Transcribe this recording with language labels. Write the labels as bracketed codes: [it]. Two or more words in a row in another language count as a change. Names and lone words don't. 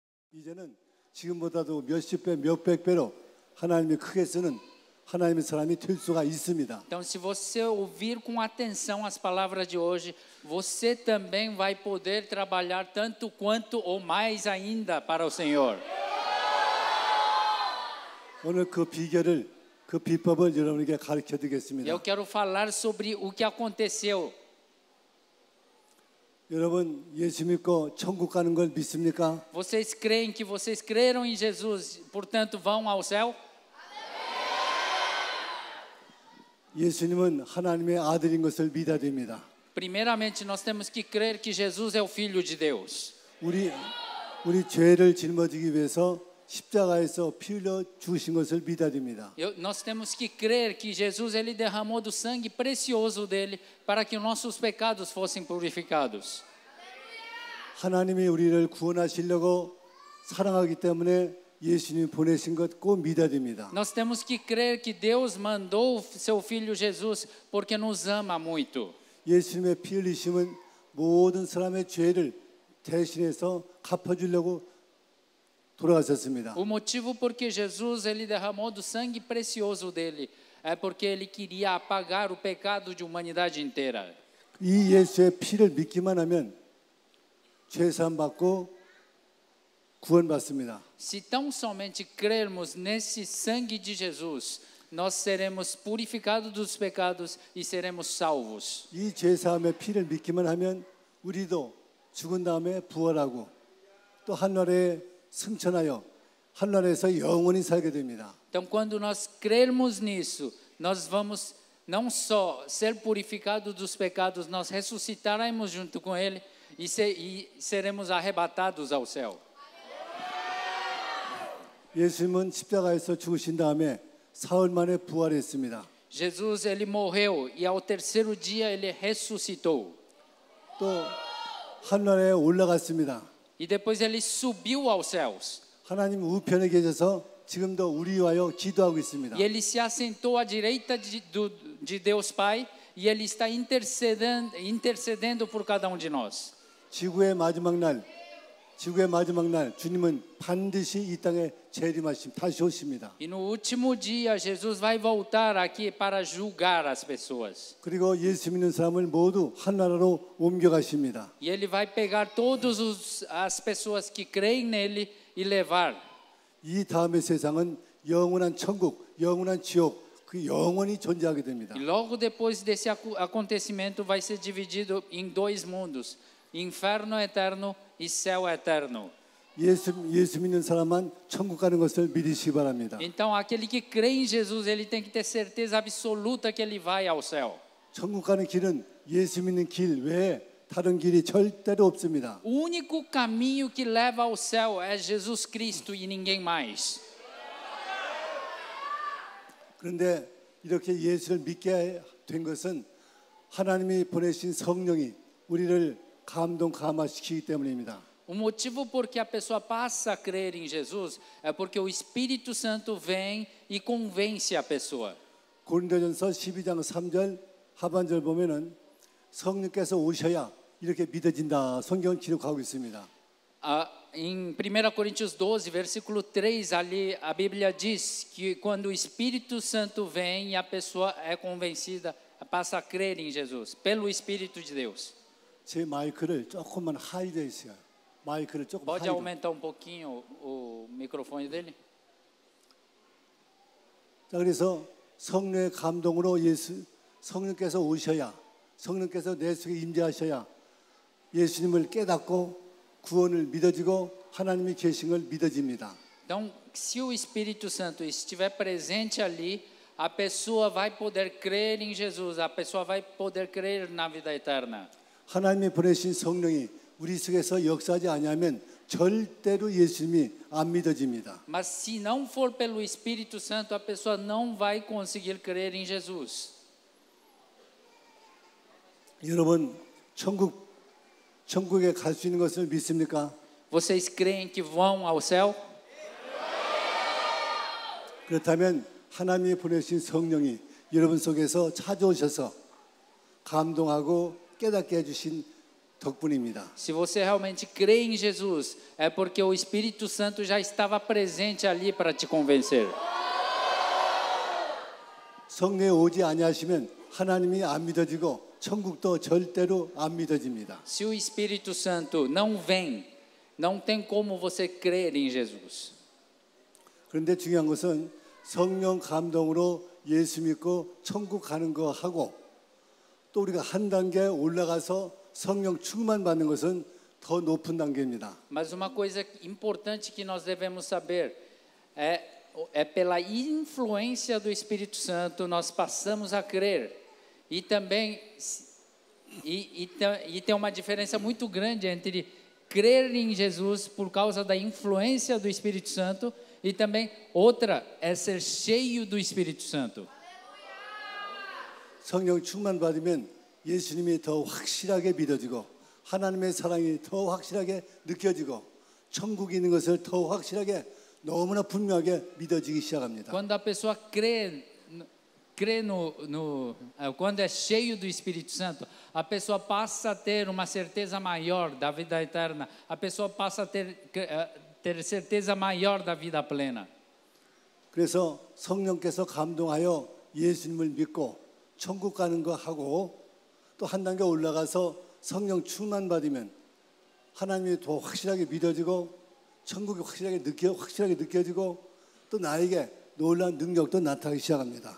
[ko] 이제는 지금보다도 몇십 배, 몇백 배로 하나님이 크게 쓰는 하나님의 사람이 될 수가 있습니다. [pt] Então, se você ouvir com atenção as palavras de hoje, você também vai poder trabalhar tanto quanto ou mais ainda para o Senhor. [ko] 오늘 그 비결을, 그 비법을 여러분에게 가르쳐 드리겠습니다. [pt] Eu quero falar sobre o que aconteceu. [ko] 여러분 예수 믿고 천국 가는 걸 믿습니까? [pt] Vocês creem que vocês creram em Jesus, portanto vão ao céu? [ko] 예수님은 하나님의 아들인 것을 믿어야 됩니다. [pt] Primeiramente, nós temos que crer que Jesus é o Filho de Deus. [ko] 우리 죄를 짊어지기 위해서 십자가에서 피 흘려 주신 것을 믿어야 됩니다. [pt] Nós temos que crer que Jesus ele derramou do sangue precioso dele para que nossos pecados fossem purificados. [ko] 하나님이 우리를 구원하시려고 사랑하기 때문에 예수님 보내신 것 꼭 믿어야 됩니다. [pt] Nós temos que crer que Deus mandou seu filho Jesus porque nos ama muito. [ko] 예수님의 피 흘리심은 모든 사람의 죄를 대신해서 갚아주려고 돌아가셨습니다. [pt] O motivo por que Jesus ele derramou do sangue precioso dele é porque ele queria apagar o pecado de humanidade inteira. [ko] 이 예수의 피를 믿기만 하면 죄 사함 받고 구원받습니다. [pt] Se tão somente crermos nesse sangue de Jesus, nós seremos purificados dos pecados e seremos salvos. [ko] 이 죄 사함의 피를 믿기만 하면 우리도 죽은 다음에 부활하고 또 하늘에 승천하여 하늘에서 영원히 살게 됩니다. [pt] Então, quando nós crermos nisso, nós vamos não só ser purificados dos pecados, nós ressuscitaremos junto com Ele e seremos arrebatados ao céu. [ko] 예수님은 십자가에서 죽으신 다음에 사흘 만에 부활했습니다. [pt] Jesus ele morreu e ao terceiro dia ele ressuscitou. [ko] 또 하늘에 올라갔습니다. [pt] E depois ele subiu aos céus. [ko] 하나님 우편에 계셔서 지금도 우리 위하여 기도하고 있습니다. [pt] E ele se assentou à direita de Deus Pai e ele está intercedendo por cada um de nós. [ko] 지구의 마지막 날 주님은 반드시 이 땅에 재림하심 다시 오십니다. [pt] E no último dia Jesus vai voltar aqui para julgar as pessoas. [ko] 그리고 예수 믿는 사람을 모두 한 나라로 옮겨가십니다. [pt] E ele vai pegar todas as pessoas que creem nele e levar. [ko] 이 다음의 세상은 영원한 천국, 영원한 지옥, 그 영원히 존재하게 됩니다. [pt] E logo depois desse acontecimento vai ser dividido em dois mundos, inferno eterno e céu eterno. [ko] 예수 믿는 사람만 천국 가는 것을 믿으시기 바랍니다. [pt] Então aquele que crê em Jesus, ele tem que ter certeza absoluta que ele vai ao céu. [ko] 천국 가는 길은 예수 믿는 길 외에 다른 길이 절대로 없습니다. [pt] O único caminho que leva ao céu é Jesus Cristo e ninguém mais. [ko] 그런데 이렇게 예수를 믿게 된 것은 하나님이 보내신 성령이 우리를 감동시키기 때문입니다. [pt] O motivo por que a pessoa passa a crer em Jesus é porque o Espírito Santo vem e convence a pessoa. [ko] 고린도전서 12장 3절 하반절 보면은 성령께서 오셔야 이렇게 믿어진다. 성경은 기록하고 있습니다. [pt] Em 1 Coríntios 12, versículo 3, ali a Bíblia diz que quando o Espírito Santo vem, a pessoa é convencida, passa a crer em Jesus, pelo Espírito de Deus. [ko] 제 마이크를 조금만 하이드 했어요. 마이크를 조금 [pt] Pode [ko] 하이드. [pt] aumentar um pouquinho o microfone dele? [ko] 자, 그래서 성령의 감동으로 성령께서 오셔야, 성령께서 내 속에 임재하셔야 예수님을 깨닫고 구원을 믿어지고 하나님이 계신 걸 믿어집니다. [pt] Então, se o Espírito Santo estiver presente ali, a pessoa vai poder crer em Jesus, a pessoa vai poder crer na vida eterna. [ko] 하나님이 보내신 성령이 우리 속에서 역사하지 않으면 절대로 예수님이 안 믿어집니다. [pt] Mas se não for pelo Espírito Santo, a pessoa não vai conseguir crer em Jesus. [ko] 여러분 천국에 갈 수 있는 것을 믿습니까? [pt] Vocês creem que vão ao céu? [ko] 그렇다면 하나님이 보내신 성령이 여러분 속에서 찾아오셔서 감동하고 깨닫게 해주신 덕분입니다. [pt] Se você realmente crê em Jesus, é porque o Espírito Santo já estava presente ali para te convencer. [ko] 성령에 오지 아니하시면 하나님이 안 믿어지고 천국도 절대로 안 믿어집니다. [pt] Se o Espírito Santo não vem, não tem como você crer em Jesus. [ko] 그런데 중요한 것은 성령 감동으로 예수 믿고 천국 가는 거 하고 또 우리가 한 단계 올라가서 성령 충만 받는 것은 더 높은 단계입니다. [pt] Mas uma coisa importante que nós devemos saber é pela influência do Espírito Santo nós passamos a crer. E também tem uma diferença muito grande entre crer em Jesus por causa da influência do Espírito Santo e também outra é ser cheio do Espírito Santo. [ko] 성령 충만 받으면 예수님이 더 확실하게 믿어지고 하나님의 사랑이 더 확실하게 느껴지고 천국이 있는 것을 더 확실하게 너무나 분명하게 믿어지기 시작합니다. [pt] Quando a pessoa crê quando é cheio do Espírito Santo, a pessoa passa a ter uma certeza maior da vida eterna, a pessoa passa a ter certeza maior da vida plena. [ko] 그래서 성령께서 감동하여 예수님을 믿고 천국 가는 거 하고 또 한 단계 올라가서 성령 충만 받으면 하나님이 더 확실하게 믿어지고 천국이 확실하게 느껴지고 또 나에게 놀라운 능력도 나타나기 시작합니다.